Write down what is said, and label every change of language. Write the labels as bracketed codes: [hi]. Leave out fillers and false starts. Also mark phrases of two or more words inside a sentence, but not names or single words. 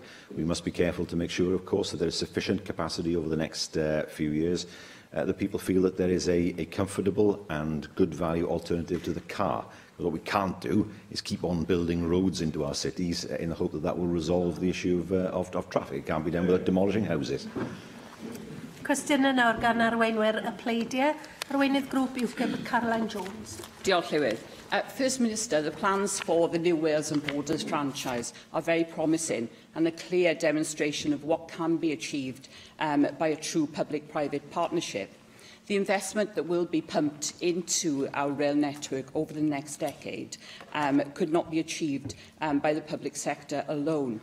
[en] We must be careful to make sure, of course, that there is sufficient capacity over the next few years that people feel that there is a comfortable and good value alternative to the car. But what we can't do is keep on building roads into our cities in the hope that that will resolve the issue of traffic. It can't be done without demolishing houses. [cy] Cwestiwn yn nawr gan arweinwyr y pleidiau. Arweinydd grŵp UKIP, Caroline Jones. Diolch, Llywydd. [en] First Minister, the plans for the new Wales and Borders franchise are very promising and a clear demonstration of what can be achieved by a true public-private partnership. The investment that will be pumped into our rail network over the next decade could not be achieved by the public sector alone.